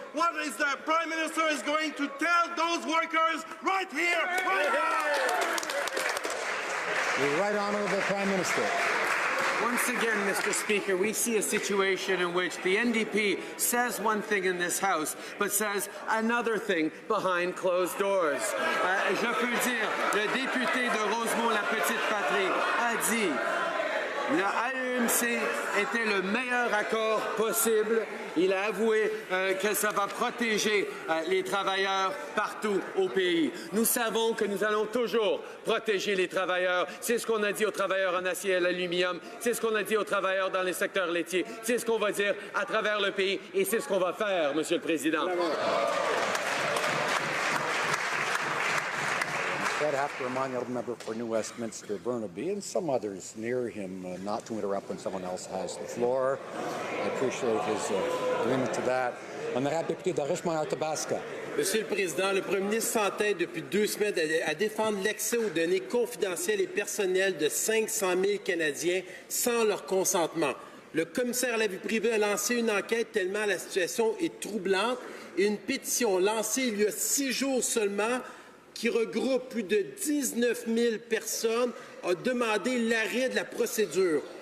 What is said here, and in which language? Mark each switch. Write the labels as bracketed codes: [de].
[en] What is the Prime Minister is going to tell those workers right here, right now? The Right Honourable Prime Minister. Once again, Mr. Speaker, we see a situation in which the NDP says one thing in this House, but says another thing behind closed doors. [fr] Je peux dire, le député de Rosemont-la-Petite-Patrie a dit le AEMC était le meilleur accord possible. Il a avoué que ça va protéger les travailleurs partout au pays. Nous savons que nous allons toujours protéger les travailleurs. C'est ce qu'on a dit aux travailleurs en acier et l'aluminium. C'est ce qu'on a dit aux travailleurs dans les secteurs laitiers. C'est ce qu'on va dire à travers le pays et c'est ce qu'on va faire, Monsieur le Président. [en] I'd have to remind the member for New Westminster, Burnaby, and some others near him not to interrupt when someone else has the floor. I appreciate his agreement to that. [fr] Honorable député de Richmond-Athabasca. Monsieur le Président, le Premier ministre s'entête depuis 2 semaines à défendre l'accès aux données confidentielles et personnelles de 500 000 Canadiens sans leur consentement. Le commissaire à la vie privée a lancé une enquête tellement la situation est troublante et une pétition lancée il y a 6 jours seulement qui regroupe plus de 19 000 personnes, a demandé l'arrêt de la procédure.